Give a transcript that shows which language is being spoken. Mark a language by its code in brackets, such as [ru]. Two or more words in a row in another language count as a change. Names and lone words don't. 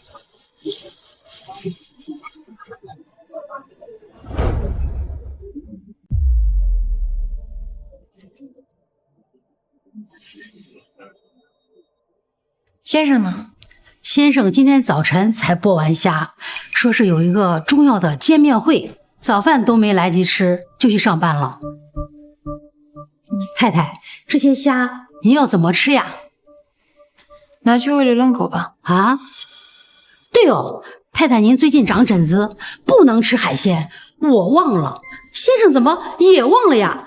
[zh] 先生呢？先生今天早晨才剝完蝦，說是有一個重要的見面會，早飯都沒來及吃就去上班了。太太，這些蝦您要怎麼吃呀？拿去餵流浪狗吧。啊？對哦，太太您最近長疹子，不能吃海鮮。我忘了，先生怎麼也忘了呀？